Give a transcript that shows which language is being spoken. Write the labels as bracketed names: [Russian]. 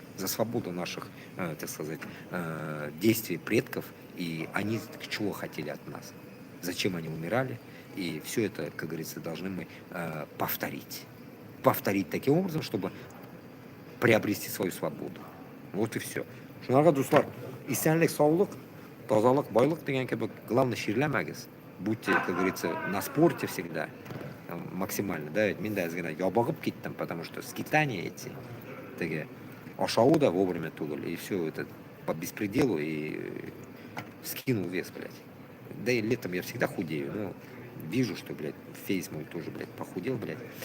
[Russian] За свободу наших, так сказать, действий предков. И они чего хотели от нас. Зачем они умирали. И все это, как говорится, должны мы повторить. Повторить таким образом, чтобы приобрести свою свободу. Вот и все. [Tatar] Шуңарға дуслар, исәнлек, саулык, тазалык, байлык деген кебек главное ширләмәгез. [Russian] Будьте, как говорится, на спорте всегда максимально, да, ведь мен дә әзгенә ябыгып киттем, потому что скитания эти, теге, ашау да вовремя түгел, и все это по беспределу, и скинул вес, блядь. Да и летом я всегда худею, но вижу, что, блядь, фейс мой тоже, блядь, похудел, блядь.